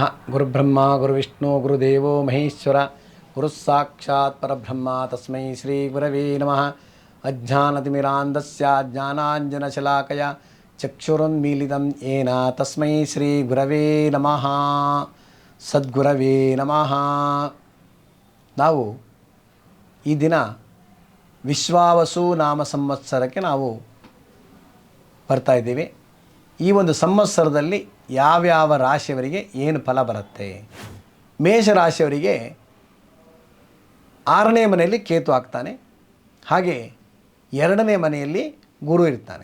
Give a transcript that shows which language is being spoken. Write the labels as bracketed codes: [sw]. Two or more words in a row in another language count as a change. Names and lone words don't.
[sa] ಗುರುಬ್ರಹ್ಮ ಗುರುವಿಷ್ಣು ಗುರುದೇವೋ ಮಹೇಶ್ವರ ಗುರುಸ್ಸಾಕ್ಷಾತ್ ಪರಬ್ರಹ್ಮ ತಸ್ಮೈ ಶ್ರೀ ಗುರವೇ ನಮಃ. ಅಜ್ಞಾನತಿಮಿರಾಂಧಸ್ಯ ಜ್ಞಾನಾಂಜನಶಲಾಕಯ ಚಕ್ಷುರುನ್ಮೀಲಿತಂ ಯೇನ ತಸ್ಮೈ ಶ್ರೀ ಗುರವೇ ನಮಃ. ಸದ್ಗುರವೇ ನಮಃ. [kn] ನಾವು ಈ ದಿನ ವಿಶ್ವಾವಸು ನಾಮ ಸಂವತ್ಸರಕ್ಕೆ ನಾವು ಬರ್ತಾ ಇದ್ದೀವಿ. ಈ ಒಂದು ಸಂವತ್ಸರದಲ್ಲಿ ಯಾವ್ಯಾವ ರಾಶಿಯವರಿಗೆ ಏನು ಫಲ ಬರುತ್ತೆ? ಮೇಷರಾಶಿಯವರಿಗೆ 6ನೇ ಮನೆಯಲ್ಲಿ ಕೇತು ಆಗ್ತಾನೆ, ಹಾಗೆ 2ನೇ ಮನೆಯಲ್ಲಿ ಗುರು ಇರ್ತಾನೆ.